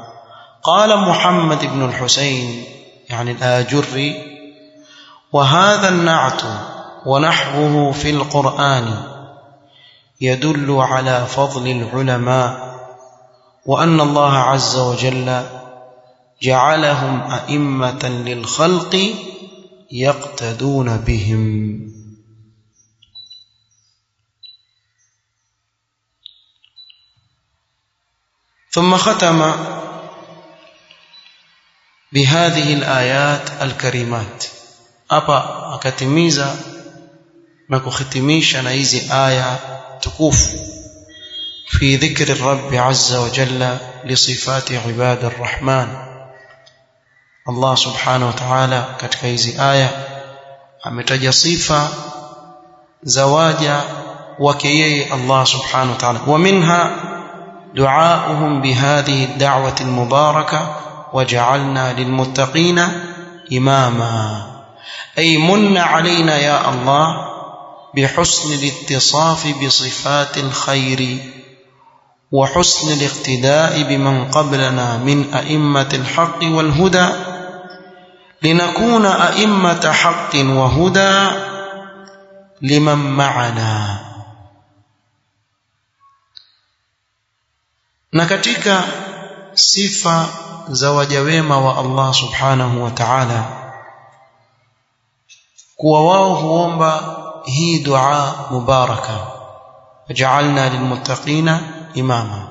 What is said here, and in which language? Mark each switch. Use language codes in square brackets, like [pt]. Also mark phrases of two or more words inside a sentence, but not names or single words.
[ar] قال محمد بن الحسين يعني الآجري: وهذا النعت ونحوه في القرآن يدل على فضل العلماء، وأن الله عز وجل جعلهم أئمة للخلق يقتدون بهم. ثم ختم بهذه الآيات الكريمات. [sw] hapa akatimiza na kuhitimisha na hizi aya tukufu [ar] في ذكر الرب عز وجل لصفات عباد الرحمن. [sw] Allah [ar] سبحانه وتعالى [sw] katika hizi aya ametaja sifa za waja wake yeye Allah [ar] سبحانه وتعالى. ومنها دعاؤهم بهذه الدعوة المباركة: وجعلنا للمتقين إماما. أي من علينا يا الله بحسن الاتصاف بصفات الخير وحسن الاقتداء بمن قبلنا من أئمة الحق والهدى، لنكون أئمة حق وهدى لمن معنا. [sw] na katika sifa za waja wema wa Allah [ar] سبحانه وتعالى [sw] kuwa wao huomba hii dua mubaraka: [ar] واجعلنا للمتقين إماما.